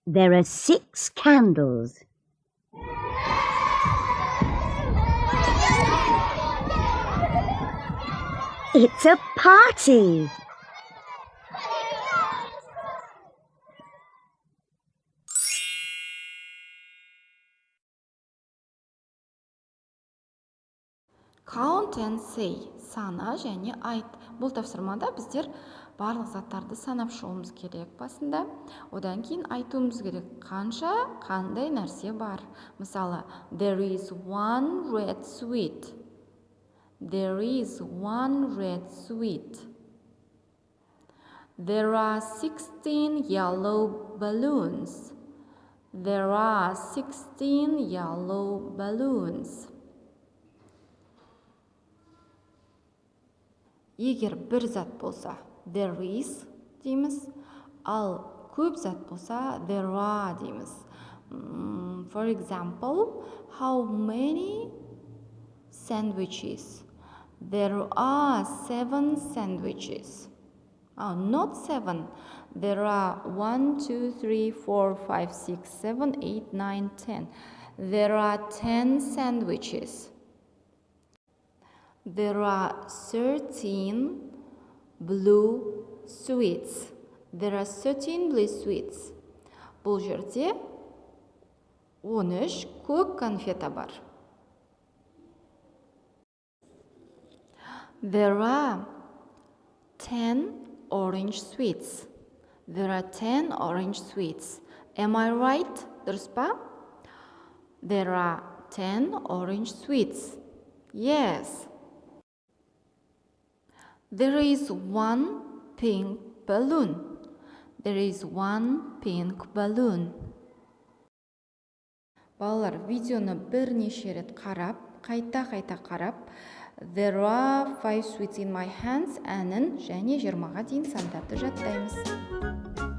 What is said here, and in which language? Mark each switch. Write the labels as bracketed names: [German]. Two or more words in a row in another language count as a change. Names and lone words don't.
[English] There are 6 candles. It's a party. Count and say. [Kazakh] Сана және айт. Бұл тапсырмада біздер барлық заттарды санап шығуымыз керек басында. Одан кейін айтуымыз керек. Қанша, қандай нәрсе бар. Мысалы, [English] there is one red sweet. There is one red sweet. There are 16 yellow balloons. There are 16 yellow balloons. [Kazakh] Егер бір зат болса, [English] there is [Kazakh] дейміз, ал көп зат болса, [English] there are дейміз. For example, how many sandwiches? There are 7 sandwiches. Oh, not 7. There are 1, 2, 3, 4, 5, 6, 7, 8, 9, 10. There are 10 sandwiches. There are 13 blue sweets. There are 13 blue sweets. [Kazakh] Бұл жерде 13 көк конфета бар. [English] There are 10 orange sweets. There are 10 orange sweets. Am I right? [Kazakh] Дұрыс па? [English] There are 10 orange sweets. Yes. There is one pink balloon. There is one pink balloon. [Kazakh] Балалар, видеоны бірнеше рет қарап, қайта қарап, [English] There are 5 sweets in my hands [Kazakh] әнін және 20-ға дейін сандарды жаттаймыз.